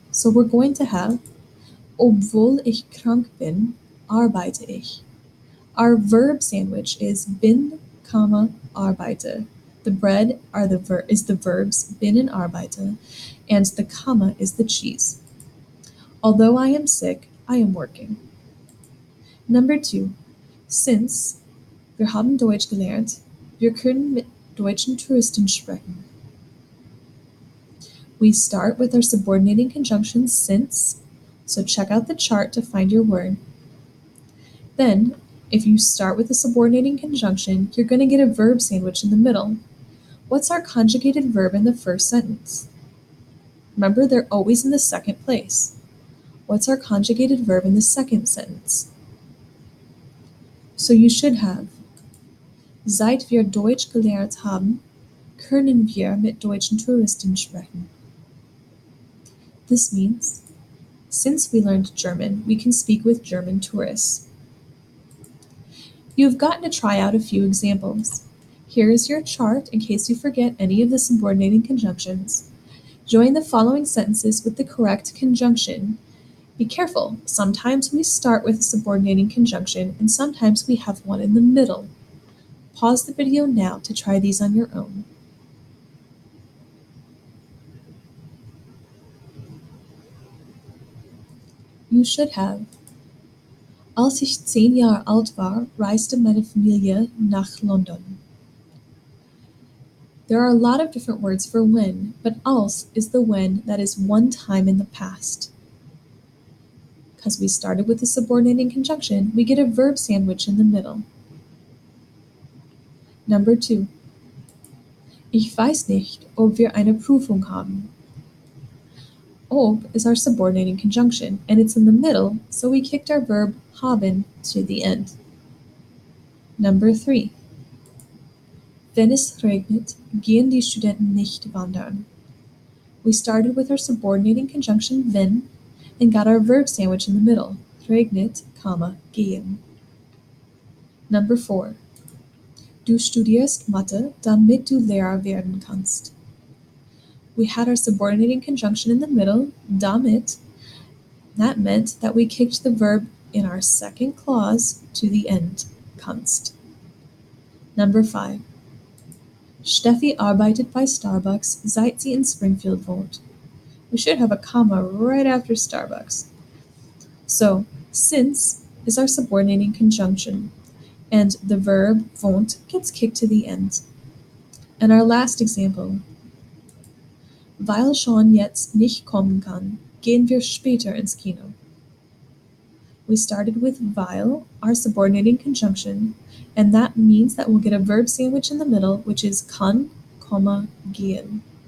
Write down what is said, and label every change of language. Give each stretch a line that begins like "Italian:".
English: So we're going to have,
German: obwohl ich krank bin, arbeite ich.
English: Our verb sandwich is bin, comma, arbeite. The bread is the verbs bin and arbeite, and the comma is the cheese. Although I am sick, I am working. Number 2.
German: Since wir haben Deutsch gelernt, wir können mit deutschen Touristen sprechen.
English: We start with our subordinating conjunction since, so check out the chart to find your word. Then, if you start with a subordinating conjunction, you're going to get a verb sandwich in the middle. What's our conjugated verb in the first sentence? Remember, they're always in the second place. What's our conjugated verb in the second sentence? So you should have,
German: seit wir Deutsch gelernt haben, können wir mit deutschen Touristen sprechen.
English: This means, since we learned German, we can speak with German tourists. You've gotten to try out a few examples. Here is your chart in case you forget any of the subordinating conjunctions. Join the following sentences with the correct conjunction. Be careful, sometimes we start with a subordinating conjunction and sometimes we have one in the middle. Pause the video now to try these on your own. You should have,
German: als ich 10 Jahre alt war, reiste meine Familie nach London.
English: There are a lot of different words for when, but als is the when that is one time in the past. Because we started with a subordinating conjunction, we get a verb sandwich in the middle. Number 2.
German: Ich weiß nicht, ob wir eine Prüfung haben.
English: Ob is our subordinating conjunction, and it's in the middle, so we kicked our verb haben to the end. Number 3.
German: Wenn es regnet, gehen die Studenten nicht wandern.
English: We started with our subordinating conjunction wenn and got our verb sandwich in the middle, regnet, comma, gehen. Number 4.
German: Du studierst Mathe, damit du Lehrer werden kannst.
English: We had our subordinating conjunction in the middle, damit. That meant that we kicked the verb in our second clause to the end, kannst. Number 5.
German: Steffi arbeitet bei Starbucks, seit sie in Springfield wohnt.
English: We should have a comma right after Starbucks. So, since is our subordinating conjunction, and the verb wohnt gets kicked to the end. And our last example.
German: Weil Sean jetzt nicht kommen kann, gehen wir später ins Kino.
English: We started with weil, our subordinating conjunction, and that means that we'll get a verb sandwich in the middle, which is kann, comma, gehen.